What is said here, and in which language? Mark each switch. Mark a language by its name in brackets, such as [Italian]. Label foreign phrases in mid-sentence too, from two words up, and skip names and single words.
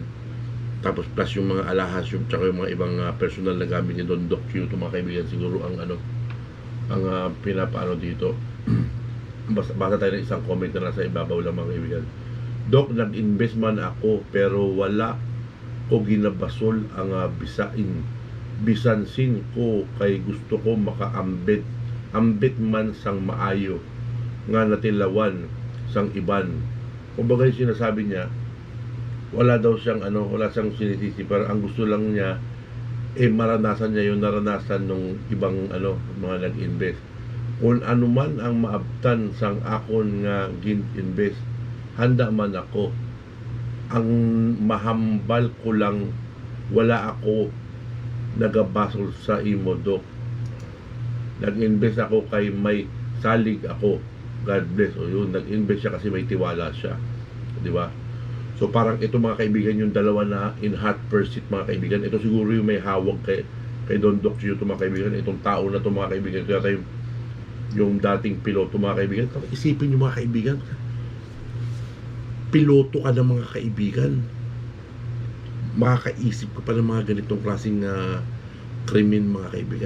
[Filipino] Tapos plus yung mga alahas, tsaka yung mga ibang personal na gamit ni Don Doc Giotto, mga kaibigan, siguro ang pinapaano dito. Basta tayo ng isang comment na nasa ibabaw lang, mga kaibigan. [Hiligaynon] Doc, nag-invest man ako pero wala ko ginabasol ang bisansin ko kay gusto ko makaambit man sang maayo nga natilawan sang iban. [Filipino] Kumbaga yung sinasabi niya, wala daw siyang wala siyang sinisisi, pero ang gusto lang niya maranasan niya yung naranasan ng ibang mga nag-invest. [Hiligaynon] Kung ano man ang maabtan sang akon nga gin-invest, handa man ako. Ang mahambal ko lang, wala ako nagabasol sa imo Dok. Nag-invest ako kay may salig ako. [English] God bless. [Filipino] O yun, nag-invest siya kasi may tiwala siya, di ba? So parang ito, mga kaibigan, yung dalawa na [English] in hot pursuit, [Filipino] mga kaibigan. Ito siguro yung may hawak kay Don Doc Giotto, mga kaibigan. Itong tao na to, mga kaibigan. Ito yata yung dating piloto, mga kaibigan. Isipin nyo, mga kaibigan, piloto ka ng mga kaibigan, makakaisip ka pa ng mga ganitong klaseng krimen, mga kaibigan.